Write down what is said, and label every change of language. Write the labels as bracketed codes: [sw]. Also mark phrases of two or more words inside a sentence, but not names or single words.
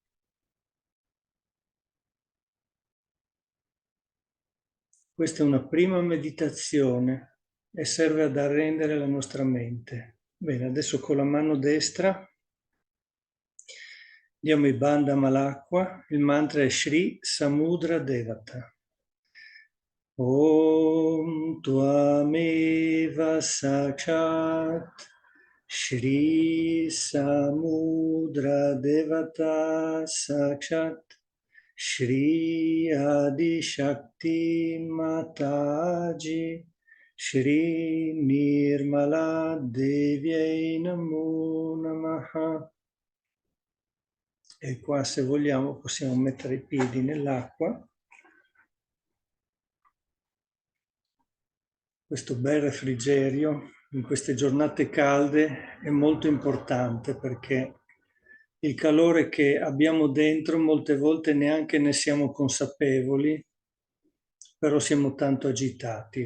[it] Questa è una prima meditazione e serve ad arrendere la nostra mente. Bene, adesso con la mano destra diamo i bandham all'acqua. Il mantra è Shri Samudra Devata. [sa] ॐ त्वमेव साक्षात् श्री समुद्र देवता साक्षात् श्री आदि शक्ति माताजी श्री निर्मला देव्यै नमो नमः. [it] E qua, se vogliamo, possiamo mettere i piedi nell'acqua. Questo bel refrigerio in queste giornate calde è molto importante, perché il calore che abbiamo dentro molte volte neanche ne siamo consapevoli, però siamo tanto agitati.